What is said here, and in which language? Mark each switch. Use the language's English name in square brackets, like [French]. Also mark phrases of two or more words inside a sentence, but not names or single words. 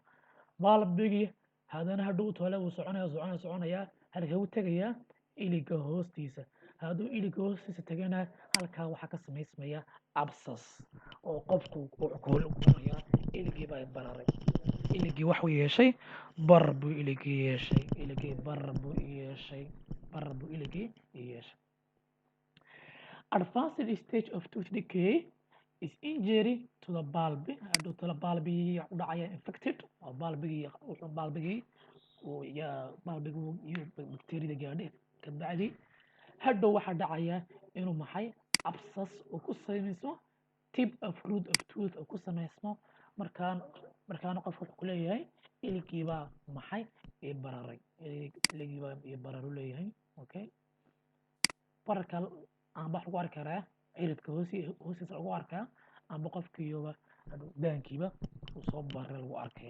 [Somali] baalbigii haddana hadhow toole wuu soconayaa halkee u tegayaa iliga hoostiisa. hadduu iliga hoostiisa tagana halkaa waxaa ka samaysmaya absas oo qofku kuonayaa iligii baa bararay. iligii waxuu yeeshay barar buu iligii yeeshay. [English] Advanced stage of tooth decay is injury to the bulb. [Somali] hadhow toole baalbigii u dhacaya infected oo baalbigii iyo bacteriyada gaadhay kabacdi hadhow waxaa dhacaya inuu maxay absas uu ku samaysmo [English] tip of root of tooth [Somali] uu ku samaysmo. markaana qofku wuxuu kuleeyahay iligiibaa maxay ii bararay. iligiibaa ii bararu leeyahay. Okay, bararka amba wax lagu arki karaa ciridka hoostiisa lagu arkaa amba qofkiiba daankiiba uu soo baray lagu arkaya.